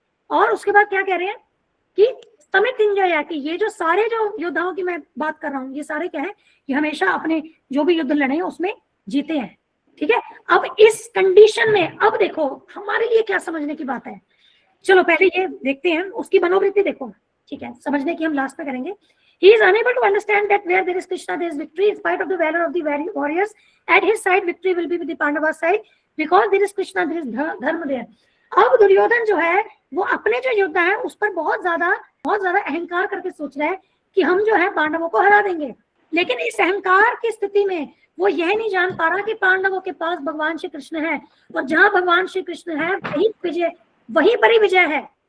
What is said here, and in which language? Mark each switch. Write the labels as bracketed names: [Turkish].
[Hindi] और उसके बाद क्या कह रहे हैं कि समितिंजय है कि ये जो सारे जो योद्धाओं की मैं बात कर रहा हूँ ये सारे क्या है, ये हमेशा अपने जो भी युद्ध लड़े हैं उसमें जीते हैं, ठीक है। अब इस कंडीशन में अब देखो हमारे लिए क्या समझने की बात है, चलो पहले ये देखते हैं उसकी मनोवृत्ति देखो, ठीक है, समझने की हम लास्ट में करेंगे। [English] He is unable to understand that where there is Krishna, there is victory. In spite of the valor of the warriors, at his side, victory will be with the Pandavas side. Because there is Krishna, there is dharma there. [Hindi] अब दुर्योधन जो है वो अपने जो योद्धा है उस पर बहुत ज्यादा अहंकार करके सोच रहा है कि हम जो है पांडवों को हरा देंगे। लेकिन इस अहंकार की स्थिति में वो यह नहीं जान पा रहा कि पांडवों के पास भगवान श्री कृष्ण है, और जहाँ भगवान श्री कृष्ण है वही पर ही विजय है।